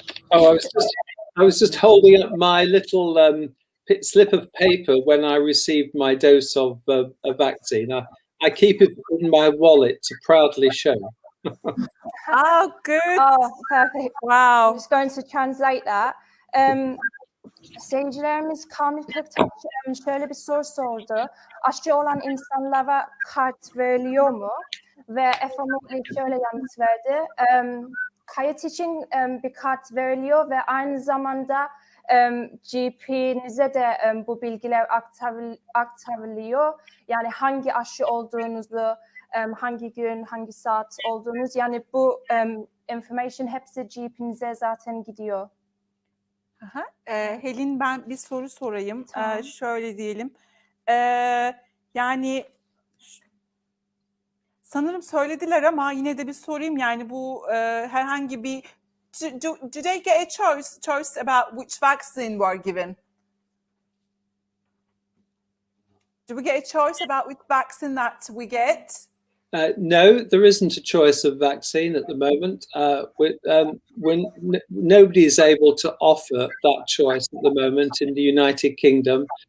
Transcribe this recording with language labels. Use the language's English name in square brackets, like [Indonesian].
[English] Oh, I was just holding up my little slip of paper when I received my dose of a vaccine. I keep it in my wallet to proudly show. Oh, good. Oh, perfect. Wow. I'm just going to translate that. [Turkish] Seyircilerimiz Kamil Köktaş şöyle bir soru sordu. Aşı olan insanlara kart veriliyor mu? Ve Efe Mortty şöyle yanıt verdi. Kayıt için bir kart veriliyor ve aynı zamanda GP'nize de bu bilgiler aktarılıyor. Yani hangi aşı olduğunuzu, hangi gün, hangi saat olduğunuz, yani bu information hepsi GP'nize zaten gidiyor. Aha. Hilin, ben bir soru sorayım. Tamam. Şöyle diyelim. Yani sanırım söylediler ama yine de bir sorayım. Yani bu herhangi bir [English] do they get a choice about which vaccine were given? Do we get a choice about which vaccine that we get? No, there isn't a choice of vaccine at the moment. When nobody is able to offer that choice at the moment in the United Kingdom.